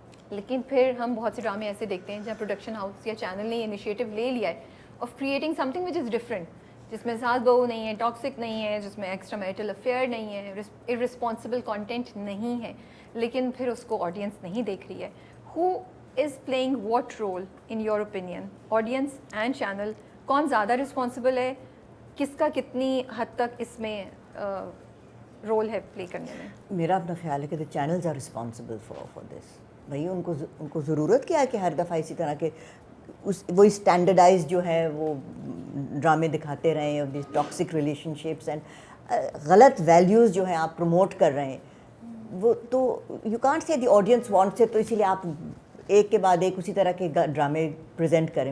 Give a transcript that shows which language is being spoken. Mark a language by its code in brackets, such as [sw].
[ur] لیکن پھر ہم بہت سے ڈرامے ایسے دیکھتے ہیں جہاں پروڈکشن ہاؤس یا چینل نے انیشیٹو لے لیا ہے [en] of creating something which is different, [ur] جس میں ساس بہو نہیں ہے, ٹاکسک نہیں ہے, جس میں ایکسٹرا میرٹل افیئر نہیں ہے, ارسپانسبل کانٹینٹ نہیں ہے, لیکن پھر اس کو آڈینس نہیں دیکھ رہی ہے. [en] who is playing what role in your opinion, audience and channel, [ur] کون زیادہ رسپانسبل ہے, کس کا کتنی حد تک اس میں رول ہے پلے کرنے میں؟ میرا اپنا خیال ہے کہ [en] the channels are responsible for this. [ur] بھائی ان کو ضرورت کیا ہے کہ ہر دفعہ اسی طرح کے وہی اسٹینڈرڈائز جو ہے وہ ڈرامے دکھاتے رہیں, اور ٹاکسک ریلیشن شپس اینڈ غلط ویلیوز جو ہیں آپ پروموٹ کر رہے ہیں. وہ تو [en] you can't say the audience wants it, [ur] تو اسی لیے آپ ایک کے بعد ایک اسی طرح کے ڈرامے پریزنٹ کریں.